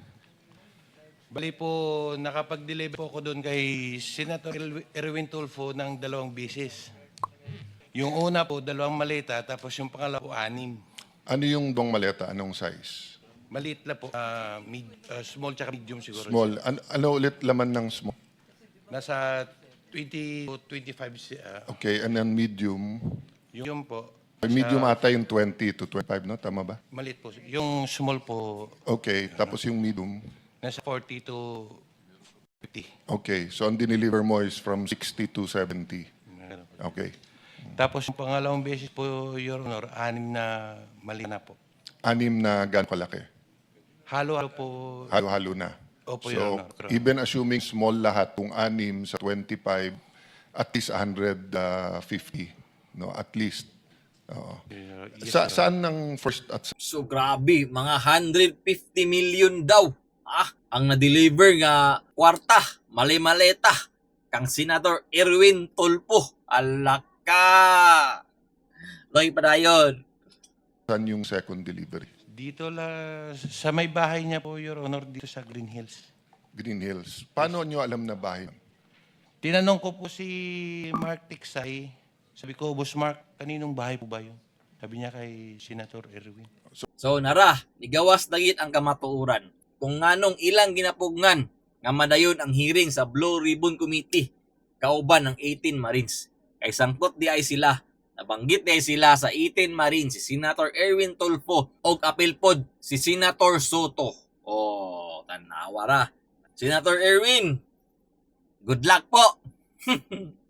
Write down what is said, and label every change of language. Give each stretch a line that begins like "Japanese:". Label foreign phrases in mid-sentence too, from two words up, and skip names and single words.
Filipino: Bali po, nakapag-deliver po ako doon kay Senator Erwin Tulfo ng 2 bisis. Yung una po, 2 maleta, tapos yung pangalawa po, 6. Ano yung dong maleta? Anong size? Maliit na po, small tsaka medium siguro. Small. Ano ulit laman ng small? Nasa 20 to 25.
English: Okay, and then medium.
Filipino: Yung po. Medium ata yung 20 to 25, no? Tama ba? Maliit po. Yung small po, Okay, tapos yung medium. nasa 40 to 50. Okay, so ang dineliver mo is from 60 to 70. Okay. Tapos yung pangalawang beses po,
English: Your Honor,
Filipino: 6 na mali na po. 6 na gano'ng kalaki? Halo-halo po. Halo-halo na. Opo, So,
English: Your Honor. Correct. even assuming small
Filipino: lahat, kung 6 sa 25, at least 150, no? At least. Oo.
English: Yes,
Filipino: Saan ng first at
Cebuano: So grabe, mga 150 million daw. Ang na-deliver nga kwarta, mali-maleta kang Senator Erwin Tulfo. Alaka. Loy padayon.
Filipino: saan yung second delivery? Dito sa may bahay niya po,
English: Your Honor,
Filipino: dito sa Green Hills. Green Hills. Paano nyo alam na bahay? Tinanong ko po si Mark Tiksay. Sabi ko, Boss Mark, kaninong bahay po ba yun? Sabi niya kay Senator Erwin.
Cebuano: So nara, nigawas dagit ang kamatuuran. Kung nganong ilang ginapugngan nga madayon ang hearing sa Blue Ribbon Committee kauban ng 18 Marines. Kay sangkot di ay sila. Nabanggit di ay sila sa 18 Marines si Senator Erwin Tulfo og apil pod si Senator Soto. Tanawa ra.
English: Senator Erwin, good luck po.